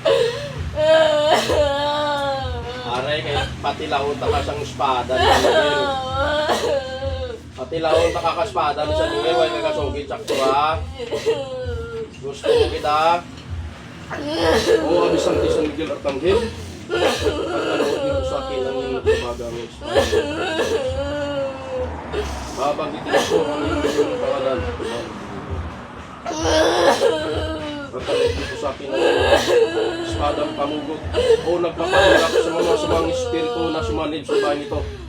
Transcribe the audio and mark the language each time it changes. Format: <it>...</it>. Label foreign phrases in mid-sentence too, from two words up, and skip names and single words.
<hil>Aray kay patilawon ta ka sang espada ni Samuel. Patilawon ta ka espada ni Samuel way kagasugid sakto ha. Gusto mo kita. Oo, abisan San Miguel Arcangel.</hil> <tl>Pagkanood niyo sa akin ang tumagang espada. Babanggitin ko ang inyong pangalan. Pagkanood niyo sa akin ang espadang pamugot o nagpapahirap sa mga sumang espiritu na sumanib sa bahay nito.</tl>